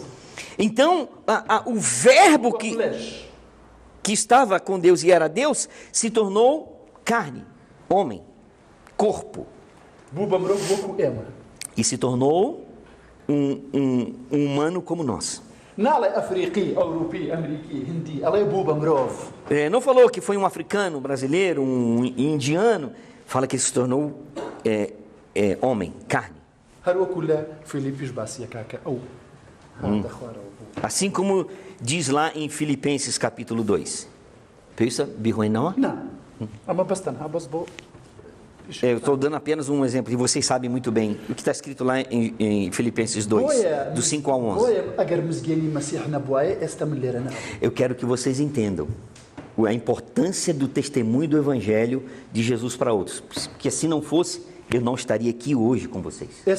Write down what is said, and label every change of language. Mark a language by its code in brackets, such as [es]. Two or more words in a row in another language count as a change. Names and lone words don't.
[pt] Então, o verbo [ckb] بە [pt] que [ckb] فلەش [pt] estava com Deus e era Deus se tornou carne, homem, corpo. [ckb] بوو بە مرۆڤ وەکو ئێمە [pt] E se tornou um humano como nós. [ckb] ناڵێ ئەفریقی ئەوروپی ئەمریکی هندی ئەڵێ بوو بە مرۆڤ [pt] Não falou que foi um africano, um brasileiro, um indiano. Fala que ele se tornou homem, carne. [ckb] هەر وەکو لە فیلیپیش باسیەکە کە ئەو هاتە خوارەوە بوو [pt] Assim como diz lá em Filipenses capítulo 2. Pensa, birruenó? [ckb] نا ئەمە بەس تەنها بەس بۆ [pt] Eu estou dando apenas um exemplo, e vocês sabem muito bem o que está escrito lá em Filipenses 2, do 5 ao 11. Eu quero que vocês entendam a importância do testemunho do Evangelho de Jesus para outros, porque se não fosse, eu não estaria aqui hoje com vocês.